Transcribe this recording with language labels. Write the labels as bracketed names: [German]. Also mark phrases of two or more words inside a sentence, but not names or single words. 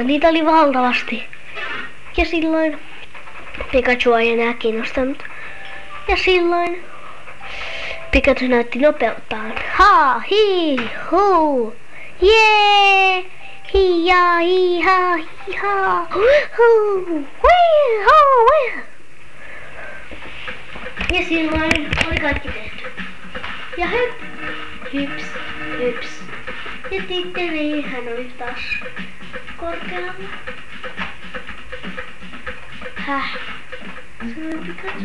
[Finnish] Niitä oli valtavasti. Ja silloin Pikachu ei enää kiinnostanut. Ja silloin Pikachu näytti nopeuttaan. Ha, hi, hu, jee, hi, ja, hi, ha, hi, ha, hu, hui, hu, hui. Ja silloin oli kaikki tehty. Ja hyps, hyps. Ja titteli, hän oli taas korkealla. Häh? Sanoi Pikachu.